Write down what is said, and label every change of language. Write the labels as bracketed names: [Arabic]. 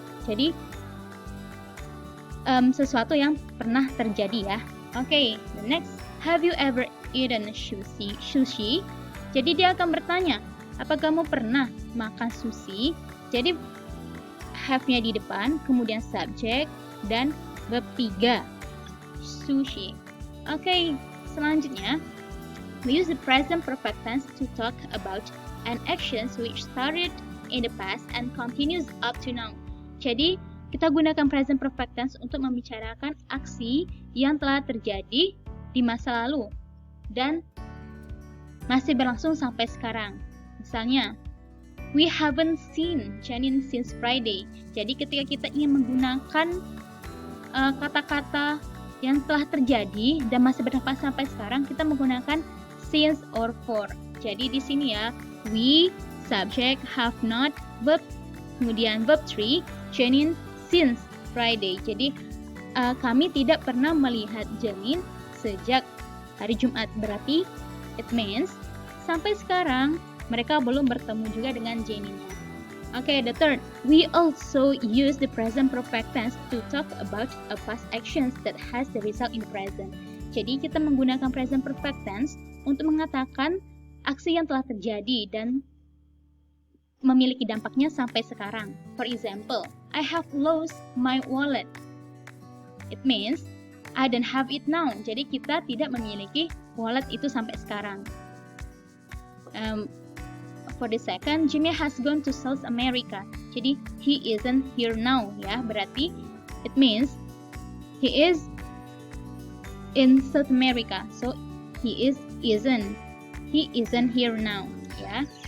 [Indonesian] Jadi sesuatu yang pernah terjadi, ya. [English] Okay, the next, have you ever eaten sushi? [Indonesian] Jadi dia akan bertanya, apa kamu pernah makan sushi? Jadi have-nya di depan, kemudian subject dan verb 3, sushi. [English] Okay, [Indonesian] selanjutnya, [English] we use the present perfect tense to talk about an action which started in the past and continues up to now. [Indonesian] Jadi, kita gunakan present perfect tense untuk membicarakan aksi yang telah terjadi di masa lalu dan masih berlangsung sampai sekarang. Misalnya, [English] we haven't seen Janine since Friday. [Indonesian] Jadi, ketika kita ingin menggunakan kata-kata yang telah terjadi dan masih berdampak sampai sekarang, kita menggunakan [English] since or for. [Indonesian] Jadi di sini, ya, [English] we, subject, have not, verb, [Indonesian] kemudian [English] verb 3, Janine since Friday. [Indonesian] Jadi kami tidak pernah melihat Janine sejak hari Jumat. Berarti [English] it means [Indonesian] sampai sekarang mereka belum bertemu juga dengan Janine-nya. [English] Okay, the third, we also use the present perfect tense to talk about a past actions that has the result in the present. [Indonesian] Jadi kita menggunakan present perfect tense untuk mengatakan aksi yang telah terjadi dan memiliki dampaknya sampai sekarang. [English] For example, I have lost my wallet. It means I don't have it now. [Indonesian] Jadi kita tidak memiliki wallet itu sampai sekarang. [English] For the second, Jimmy has gone to South America. [Indonesian] Jadi [English] he isn't here now, ya. [Indonesian] Berarti [English] it means he is in South America. So he isn't here now. ya.